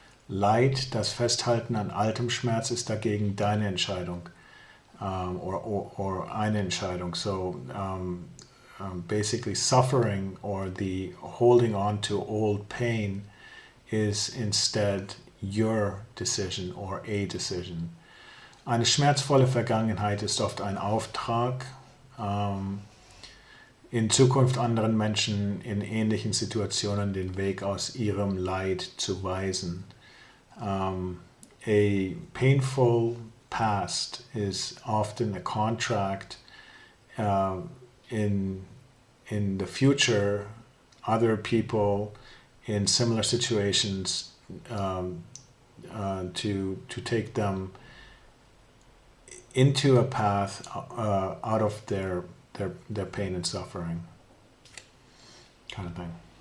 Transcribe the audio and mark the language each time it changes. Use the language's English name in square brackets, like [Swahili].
[German] Leid, das Festhalten an altem Schmerz ist dagegen deine Entscheidung. [English] Or [German] eine Entscheidung. [English] So basically suffering or the holding on to old pain is instead your decision or a decision. [German] Eine schmerzvolle Vergangenheit ist oft ein Auftrag, in Zukunft anderen Menschen in ähnlichen Situationen den Weg aus ihrem Leid zu weisen. [English] A painful past is often a contract in the future, other people in similar situations to take them into a path out of their pain and suffering, kind of thing.